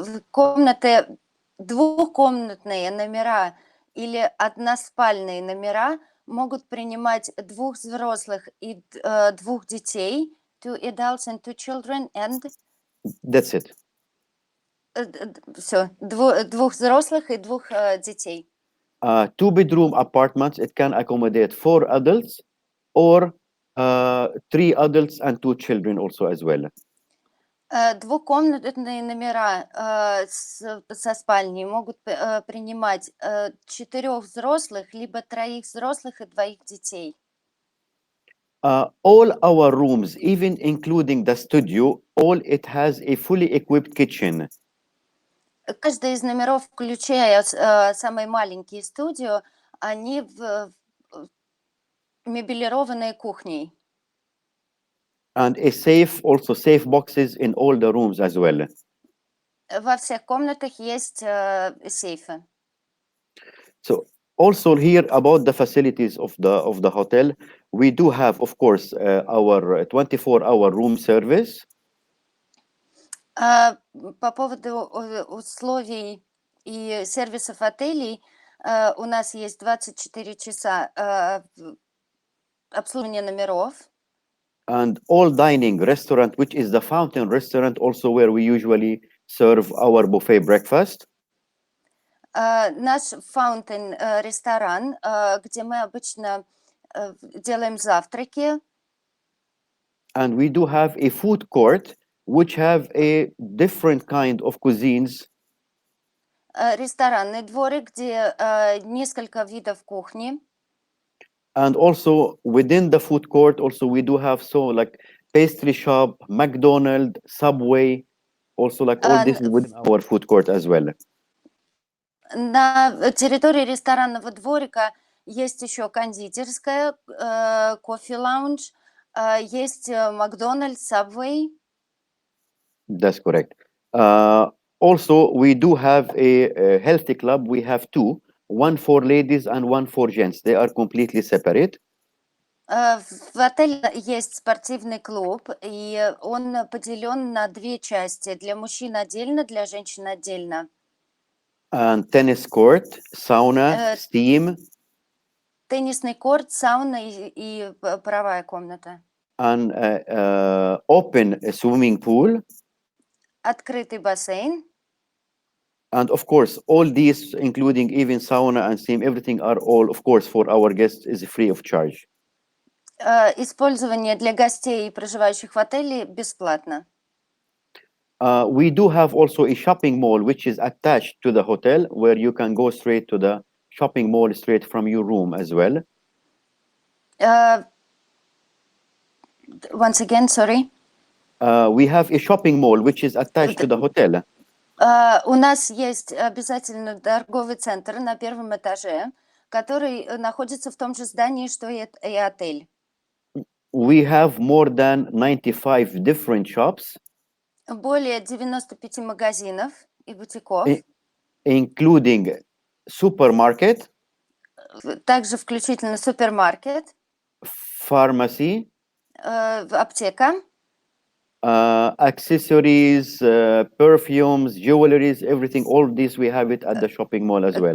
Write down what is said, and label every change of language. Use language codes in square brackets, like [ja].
[ru] Комнаты, двухкомнатные номера или односпальные номера могут принимать двух взрослых и двух детей. [en] 2 adults and 2 children and... That's it. [ru] Все, двух взрослых и двух детей. [en] 2-bedroom apartments, it can accommodate 4 adults or 3 adults and 2 children also as well. [ru] Двухкомнатные номера со спальней могут принимать 4 взрослых, либо 3 взрослых и 2 детей. [en] All our rooms, even including the studio, all it has a fully equipped kitchen. [ru] Каждый из номеров, включая самые маленькие студию, они мебелированные кухней. [en] And a safe, also safe boxes in all the rooms as well. [ru] Во всех комнатах есть сейфы. [en] So also here about the facilities of the hotel, we do have, of course, our 24-hour room service. [ru] По поводу условий и сервисов отелей, у нас есть 24 часа обслуживание номеров. [en] And all dining restaurant, which is the fountain restaurant, also where we usually serve our buffet breakfast. [ru] Наш Fountain ресторан, где мы обычно делаем завтраки. [en] And we do have a food court, which have a different kind of cuisines. [ru] Ресторанный дворик, где несколько видов кухни. [en] And also within the food court, also we do have like pastry shop, McDonald's, Subway, also like all this is within our food court as well. [ru] На территории ресторанного дворика есть еще кондитерская, кофе-лаунж, есть Макдональдс, Subway. [en] That's correct. Also, we do have a healthy club. We have two, one for ladies and one for gents. They are completely separate. [ru] В отеле есть спортивный клуб, и он поделен на две части. Для мужчин отдельно, для женщин отдельно. [en] And tennis court, sauna, steam. [ru] Теннисный корт, сауна и паровая комната. [en] And open swimming pool. [ru] Открытый бассейн. [en] And of course, all these, including even sauna and steam, everything are all, of course, for our guests is free of charge. [ru] Использование для гостей, проживающих в отеле, бесплатно. [en] We do have also a shopping mall, which is attached to the hotel, where you can go straight to the shopping mall straight from your room as well. Once again, sorry. We have a shopping mall, which is attached to the hotel. [ru] У нас есть обязательно торговый центр на первом этаже, который находится в том же здании, что и отель. [en] We have more than 95 different shops. [ru] Более 95 магазинов и бутиков. [en] Including supermarket. [ru] Также включительно супермаркет. [en] Pharmacy. [ru] Аптека. [en] Accessories, perfumes, jewelries, everything. All this we have it at the shopping mall as well.